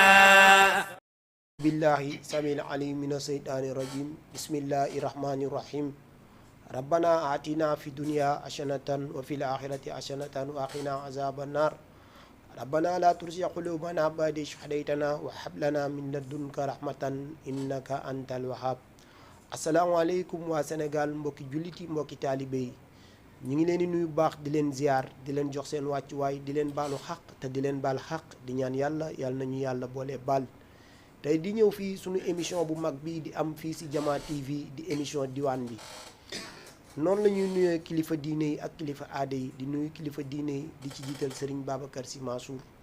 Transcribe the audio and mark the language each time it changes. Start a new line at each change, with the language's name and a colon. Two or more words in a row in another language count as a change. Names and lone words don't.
Arabic: بالله سميع العليم من الشيطان الرجيم بسم الله الرحمن الرحيم ربنا آتنا في الدنيا حسنة وفي الآخرة حسنة وقنا عذاب النار ربنا لا تزغ قلوبنا بعد إذ هديتنا وهب لنا من لدنك رحمة إنك أنت الوهاب
Wolof: asalaamaaleykum waa Sénégal mbokki jullit yi mbokki taalibe yi ñu ngi leen di nuyu baax di leen ziar di leen jox seen wàccuwaay di leen baalu xaq te di leen baal xaq di ñaan yàlla nañu yàlla boole baal tey di ñëw fii suñu émission bu mag bi di am fii ci Jama TV di émission diwaan bi noonu la ñuy nuyee kilifa diine yi ak kilifa aada yi di nuyu kilifa diine yi di ci jiital Serigne Babacar Sy Mansour